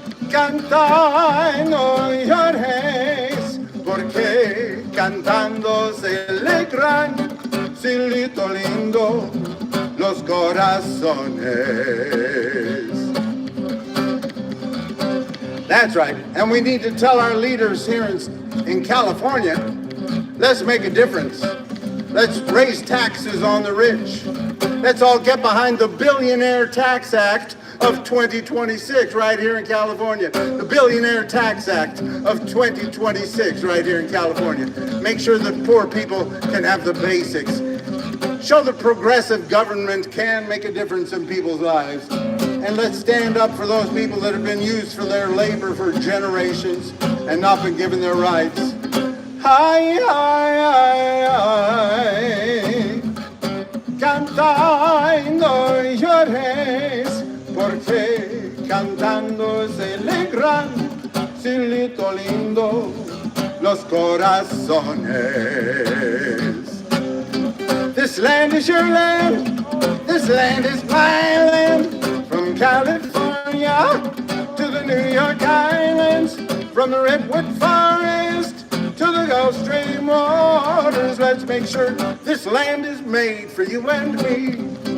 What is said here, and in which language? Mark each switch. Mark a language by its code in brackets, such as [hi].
[es] Canta y no llores, porque cantando se alegran, cielito lindo, los corazones. [en] That's right, and we need to tell our leaders here in California, let's make a difference. Let's raise taxes on the rich. Let's all get behind the Billionaire Tax Act of 2026 right here in California. The Billionaire Tax Act of 2026 right here in California. Make sure that poor people can have the basics. Show that progressive government can make a difference in people's lives. And let's stand up for those people that have been used for their labor for generations and not been given their rights. Ay, ay, ay, ay. [es] Canta y no llores, porque cantando se alegran, cielito lindo, los corazones. [en] This land is your land, this land is my land, from California to the New York Islands, from the Redwood Forest to the Gulf Stream waters. Let's make sure this land is made for you and me.